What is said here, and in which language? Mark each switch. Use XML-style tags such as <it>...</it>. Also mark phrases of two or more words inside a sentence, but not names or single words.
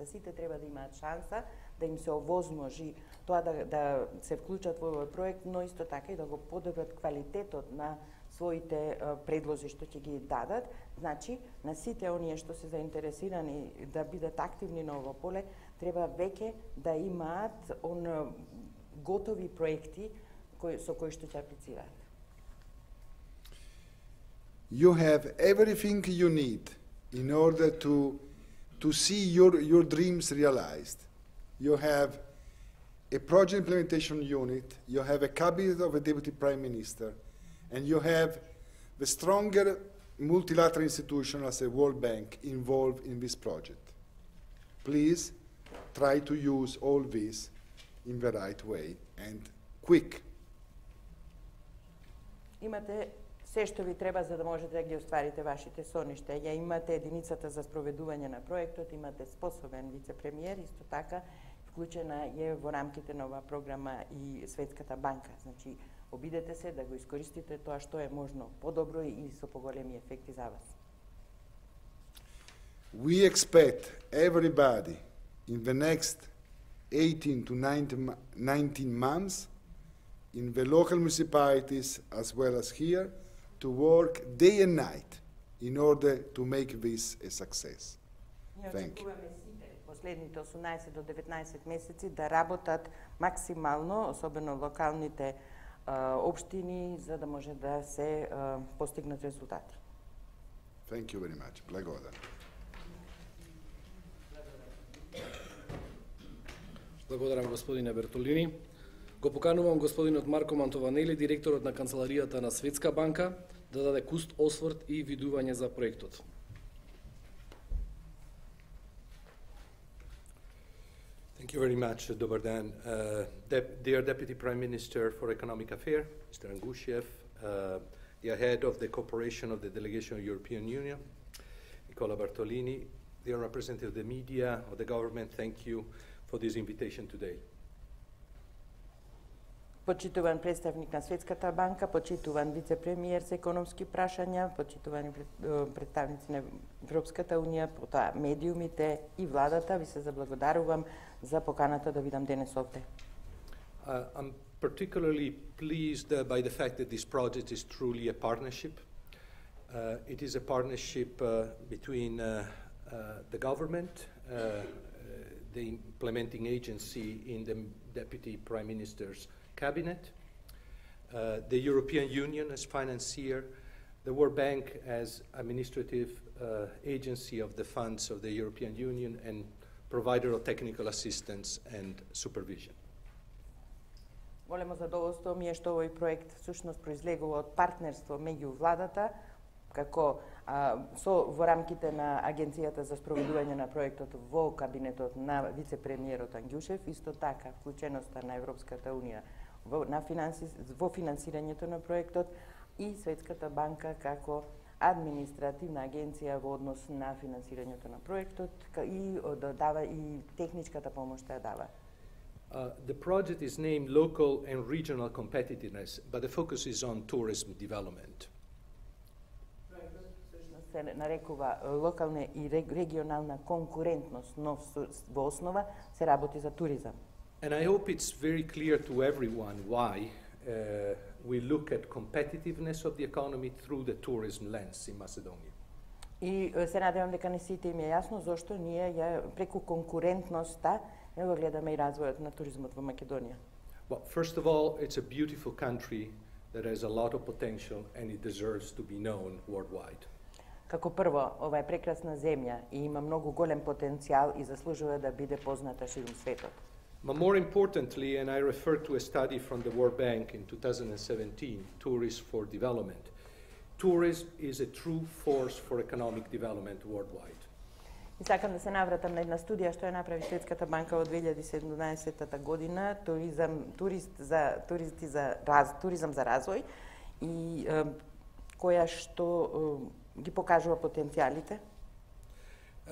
<mk>Сите треба да имаат шанса да им се овозможи тоа да се вклучат во овој проект, но исто така и да го подобрат квалитетот на своите предлози што ќе ги дадат. Значи, на сите оние што се заинтересирани да бидат активни на ово поле, треба веќе да имаат готови проекти со кои што ќе аплицираат.</mk> <en>You have everything you need in order to see your dreams realized. You have a project implementation unit, you have a cabinet of a deputy prime minister, and you have the stronger multilateral institution as a World Bank involved in this project. Please try to use all this in the right way and quick.</en> <mk>Имате се што ви треба за да можете да ги остварите вашите соништа. Ја имате единицата за спроведување на проектот, имате способен вице-премиер, исто така вклучена е во рамките на оваа програма и Светската банка. Значи, обидете се да го искористите тоа што е можно подобро и со поголеми ефекти за вас.</mk> <en>We expect everybody in the next 18 to 19 months in the local municipalities as well as here to work day and night in order to make this a success. Thank you.</en> <mk>Последните 18 до 19 месеци да работат максимално, особено локалните општини, за да може да се постигнат резултати.</mk> <en>Thank you very much.</en> <mk>Благодарам. Благодарам господине Бертолини. Го поканувам господинот Марко Мантованели, директорот на канцеларијата на Светска банка, да даде куст осврт и видување за проектот.</mk> <en>Thank you very much,</en> <sr>Dobar dan.</sr> <en>Dear Deputy Prime Minister for Economic Affairs, Mr. Angushiev, the head of the cooperation of the delegation of the European Union, Nicola Bartolini, dear representative of the media, of the government, thank you for this invitation today.</en> <mk>Почитуван представник на Светската банка, почитуван вице-премиер за економски прашања, почитувани представници на Европската унија, потоа медиумите и владата, ви се заблагодарувам за поканата да видам денес овде.</mk> <en>I'm particularly pleased by the fact that this project is truly a partnership. It is a partnership between the government, the implementing agency in the Deputy Prime Minister's cabinet, the European Union as financier, the World Bank as administrative agency of the funds of the European Union and provider of technical assistance and supervision.</en> <mk>Големо задоволство ми е што овој проект всушност произлегува од партнерство меѓу владата, како во рамките на Агенцијата за спроведување на проектот во кабинетот на вице-премиерот Ангјушев, исто така вклученоста на Европската унија во финансирањето на проектот и Светската банка како административна агенција во однос на финансирањето на проектот и дава и техничката помош ја дава.</mk> <en>The project is named Local and Regional Competitiveness, but the focus is on tourism development.</en> <mk>Се нарекува локална и регионална конкурентност, но во основа се работи за туризам.</mk> <en>And I hope it's very clear to everyone why we look at competitiveness of the economy through the tourism lens in Macedonia.</en> <mk>И се надевам дека на сите им е јасно зошто ние преку конкурентноста го гледаме и развојот на туризмот во Македонија.</mk> <en>Well, first of all, it's a beautiful country that has a lot of potential and it deserves to be known worldwide.</en> <mk>Како прво, ова е прекрасна земја и има многу голем потенцијал и заслужува да биде позната ширум светот.</mk> <en>But more importantly, and I refer to a study from the World Bank in 2017, Tourists for Development, tourism is a true force for economic development worldwide.</en> <mk>И сакам да се навратам на една студија што ја направи Светската банка во 2017 година, туризам за развој, и која што ги покажува потенцијалите.</mk>